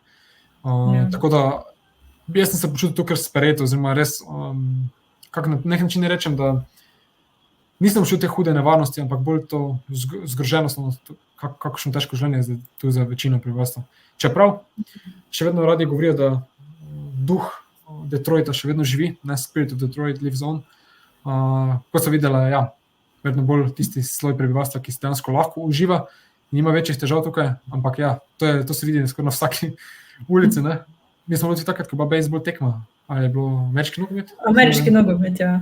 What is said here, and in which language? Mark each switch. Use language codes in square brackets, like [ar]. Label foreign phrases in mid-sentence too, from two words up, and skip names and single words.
[sl] Tako da jaz sem se počutil tukaj sprejeto, oziroma res, kako na nek način rečem, da nisem počutil te hude nevarnosti, ampak bolj to zgroženost, kakšno težko življenje je tu za večino prebivalstva. Čeprav še vedno radi govorijo, da duh Detroita še vedno živi, ne, [en] Spirit of Detroit lives on. [sl] Kot sem videla, ja, vedno bolj tisti sloj prebivalstva, ki se dejansko lahko uživa, nima večjih težav tukaj, ampak ja, to se vidi skoraj na vsaki ulici, ne. Mi smo bili takrat, ko pa bejzbol tekma, ali je bilo ameriški nogomet? Ameriški nogomet, ja.